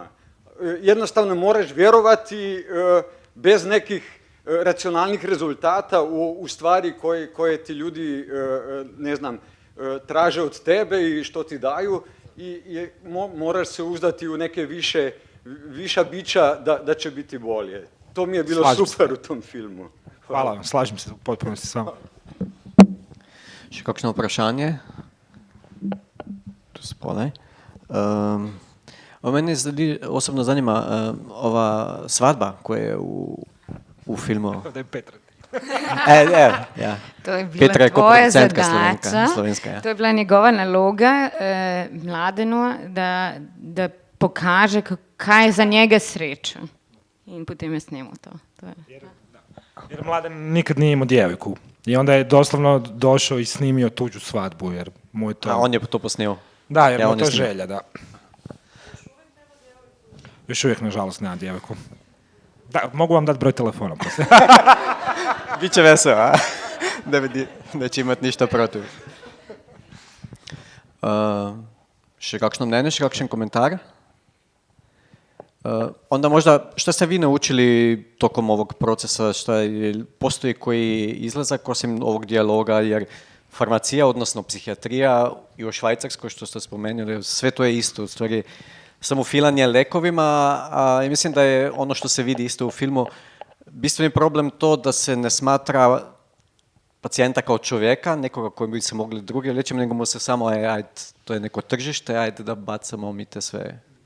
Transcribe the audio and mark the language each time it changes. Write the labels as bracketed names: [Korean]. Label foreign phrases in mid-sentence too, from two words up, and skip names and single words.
[Croatian] Jednostavno moraš vjerovati bez nekih racionalnih rezultata u stvari koje ti ljudi, ne znam, traže od tebe i što ti daju i moraš se uzdati u neke viša bića da će biti bolje. To mi je bilo super u tom filmu. Hvala vam, slažem se u potpunosti s vama. [Slovenian] Še kakšno vprašanje? Tu spodaj. [Croatian] Mene osobno zanima ova svadba koja je u filmu. Da je Petra. [Slovenian] Ja. [Croatian] To je bila Petra je tvoja koproducentka zadaća. [Slovenian] slovenska, ja. To je bila njegova naloga Mladenu da pokaže kaj je za njega sreča. In potem je snimao to. [Croatian] Jer Mladen nikad nije imao djevojku. I onda je doslovno došao i snimio tuđu svadbu, jer mu je to... A on je to posnio? Da, jer mu je to želja, da. Još uvijek, nažalost, nema djevojku. Da, mogu vam dati broj telefona. Biće vesel, a? Neće imati ništa protiv. [Slovenian] Še kakšno mnenje, še kakšen komentar? [Croatian] Onda možda, što ste vi naučili tokom ovog procesa, postoji koji izlazak osim ovog dijaloga, jer farmacija, odnosno psihijatrija i u Švajcarskoj, što ste spomenuli, sve to je isto, u stvari samo filanje lekovima, a mislim da je ono što se vidi isto u filmu, bistveni problem to da se ne smatra pacijenta kao čovjeka, nekoga koji bi se mogli drugi leći, nego mu se samo, ajde, to je neko tržište, ajde da bacamo mi te sve...